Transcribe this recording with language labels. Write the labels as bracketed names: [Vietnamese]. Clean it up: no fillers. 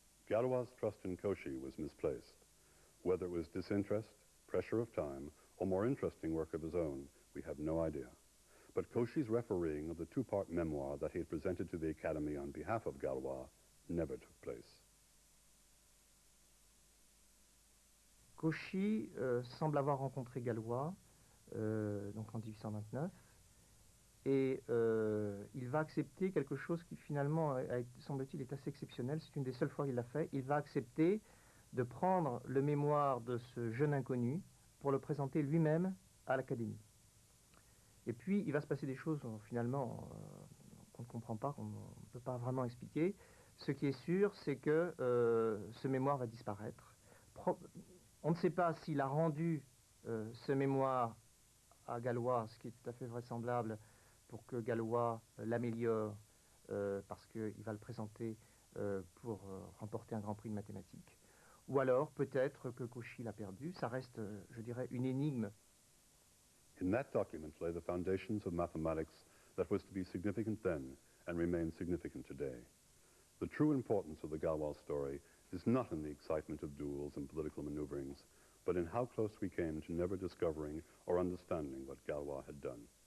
[English] Galois' trust in Cauchy was misplaced. Whether it was disinterest, pressure of time, or more interesting work of his own, we have no idea. But Cauchy's refereeing of the two-part memoir that he had presented to the Academy on behalf of Galois never took place. [French] Cauchy semble avoir rencontré Galois donc en 1829 et il va accepter quelque chose qui finalement, semble-t-il, est assez exceptionnel. C'est une des seules fois qu'il l'a fait. Il va accepter de prendre le mémoire de ce jeune inconnu pour le présenter lui-même à l'Académie. Et puis il va se passer des choses finalement qu'on ne comprend pas, qu'on ne peut pas vraiment expliquer. Ce qui est sûr, c'est que ce mémoire va disparaître. On ne sait pas s'il a rendu ce mémoire à Galois, ce qui est tout à fait vraisemblable pour que Galois l'améliore parce qu'il va le présenter pour remporter un grand prix de mathématiques. Ou alors, peut-être que Cauchy l'a perdu. Ça reste, je dirais, une énigme. [English] In that document lay the foundations of mathematics that was to be significant then and remain significant today. The true importance of the Galois story is not in the excitement of duels and political maneuverings, but in how close we came to never discovering or understanding what Galois had done.